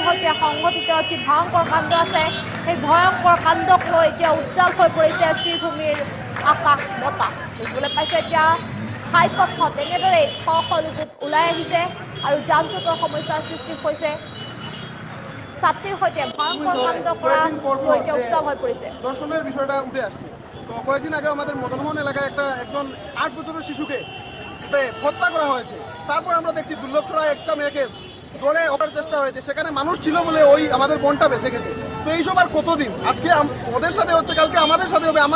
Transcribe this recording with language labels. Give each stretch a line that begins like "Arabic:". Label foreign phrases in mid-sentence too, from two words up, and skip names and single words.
Assamese: সৈতে সংঘটিত যি ভয়ংকৰ কাণ্ড আছে, সেই ভয়ংকৰ কাণ্ডক লৈ এতিয়া উত্তাল হৈ পৰিছে শ্ৰীভূমিৰ আকাশ বতাহ। দেখিবলৈ পাইছে এতিয়া ঘাইপথত এনেদৰে শ শ লোক ওলাই আহিছে আৰু যান জঁটৰ সমস্যাৰ সৃষ্টি হৈছে। ছাত্ৰীৰ সৈতে ভয়ংকৰ কাণ্ড কৰা লৈ এতিয়া উত্তাল হৈ পৰিছে।
Bangla: দর্শনের বিষয়টা উঠে আসছে। তো কয়েকদিন আগে আমাদের মদনমোহন এলাকায় একজন 8 বছরের শিশুকে হত্যা করা হয়েছে। তারপর আমরা দেখছি দুর্লভছড়ায় একটা মেয়েকে ধরে ওঠার চেষ্টা হয়েছে, সেখানে মানুষ ছিল বলে ওই আমাদের বোনটা বেঁচে গেছে। তো এইসব আর কতদিন? আজকে ওদের সাথে হচ্ছে, কালকে আমাদের সাথে হবে।